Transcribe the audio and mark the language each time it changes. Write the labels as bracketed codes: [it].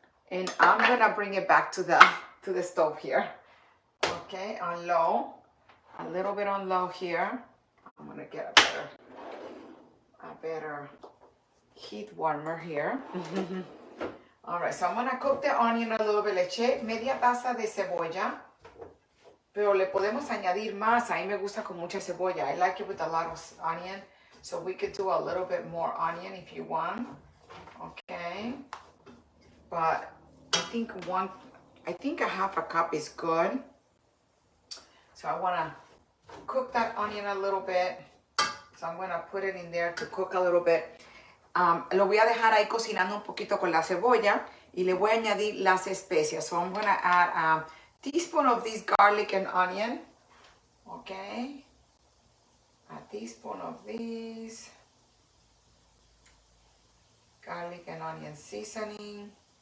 [en] And I'm going to bring it back to the stove here. Okay, on low. A little bit on low here. I'm going to get a better heat warmer here. All right, so I'm going to cook the onion a little bit. [es] Le eché media taza de cebolla, pero le podemos añadir más. A mí me gusta con mucha cebolla. [en] I like it with a lot of onion, so we could do a little bit more onion if you want. Okay, but I think a half a cup is good. So I want to cook that onion a little bit. So I'm going to put it in there to cook a little bit. [es] Lo voy a dejar ahí cocinando un poquito con la cebolla y le voy a añadir las especias. [en] So I'm going to add a teaspoon of this garlic and onion. Okay. A teaspoon of these garlic and onion seasoning.